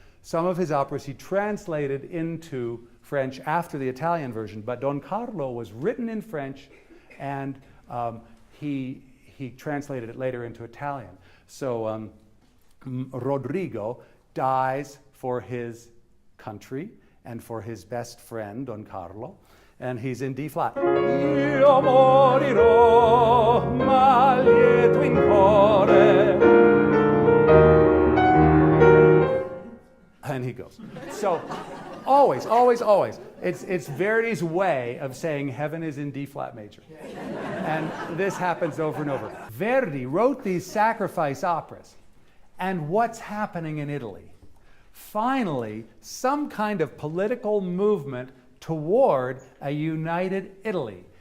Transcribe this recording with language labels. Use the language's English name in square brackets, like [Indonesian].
[English] Some of his operas he translated into French after the Italian version, but Don Carlo was written in French, and he translated it later into Italian. So Rodrigo dies for his country and for his best friend, Don Carlo, and he's in D flat. [Italian] Io morirò, ma lieto in core. [English] And he goes. So always, always, always. It's Verdi's way of saying heaven is in D flat major. And this happens over and over. Verdi wrote these sacrifice operas. And what's happening in Italy? Finally, some kind of political movement toward a united Italy.